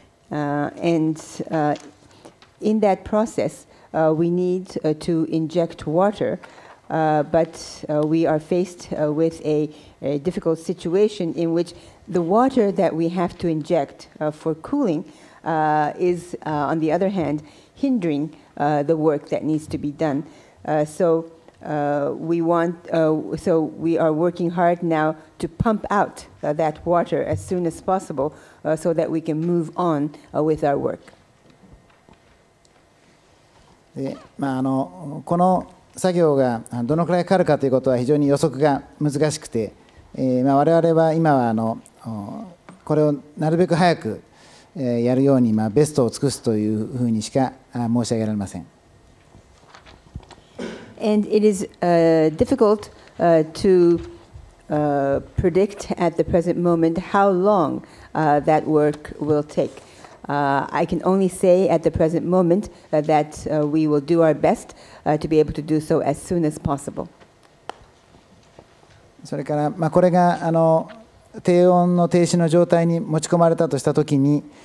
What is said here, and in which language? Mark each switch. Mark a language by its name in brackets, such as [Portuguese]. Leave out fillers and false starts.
[English] And in that process, we need to inject water, but we are faced with a difficult situation in which the water that we have to inject for cooling is, on the other hand, hindering the work that needs to be done. So we are working hard now to pump out that water as soon as possible so that we can move on with our work. [Japanese] この作業がどのくらいかかるかということは非常に予測が難しくて、我々は今はこれをなるべく早くやるようにベストを尽くすというふうにしか申し上げられません。 [English] And it is difficult to predict at the present moment how long that work will take. I can only say at the present moment that we will do our best to be able to do so as soon as possible. [Japanese] それからこれが低温の停止の状態に持ち込まれたとしたときに、